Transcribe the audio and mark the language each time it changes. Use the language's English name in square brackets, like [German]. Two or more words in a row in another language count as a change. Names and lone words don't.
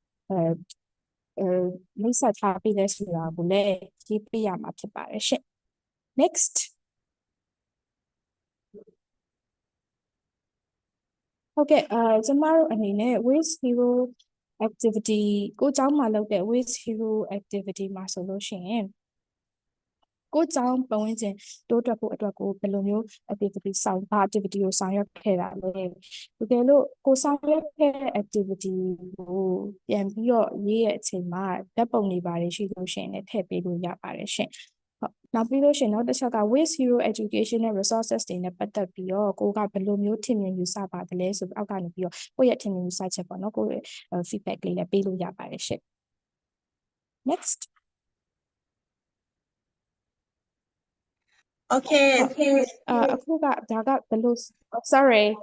[Burmese] မိတ်ဆက်ထားပေးလဲဆိုတာကိုလည်းရေးပြရမှာဖြစ်ပါတယ်ရှင့် [English] next Okay [Burmese] ကျမတို့အနေနဲ့ [English] waste hero activity [Burmese] ကိုကျောင်းမှာလုပ်တဲ့ [English] waste hero activity [Burmese] မှာ ဆိုလို့ရှိရင်ကိုကျောင်းပတ်ဝန်းကျင်တိုးတက်ဖို့အတွက်ကိုဘယ်လိုမျိုး activity ကိုဆောင်ရွက်ခဲ့တာလဲတ ကယ်လို့ကိုဆောင်ရွက်ခဲ့တဲ့ activity ကိုပြန်ပြီးတော့ရေးရဲ့အချိန်မှာဓာတ်ပုံတွေပါတယ်ရှိလို့ရှိရင်လည်းထည့်ပေးလို့ရပါတယ်ရှင်နောက်ပြီးလို့ရှိရင်နောက်တစ်ချက်က [English] waste hero education [Burmese] နဲ့ resources တွေနဲ့ပတ်သက်ပြီးတော့ကိုကဘယ်လိုမျိုးထင်မြင်ယူဆပါတယ်လဲဆိုပြီးအောက်ကနေပြီးတော့ကိုယ့်ရဲ့ထင်မြင်ယူဆချက်ပေါ့နော်ကိုယ့်ရဲ့ feedback လေးလည်းပေးလို့ရပါတယ်ရှင် next Okay အခုကဒါကဘယ်လို sorry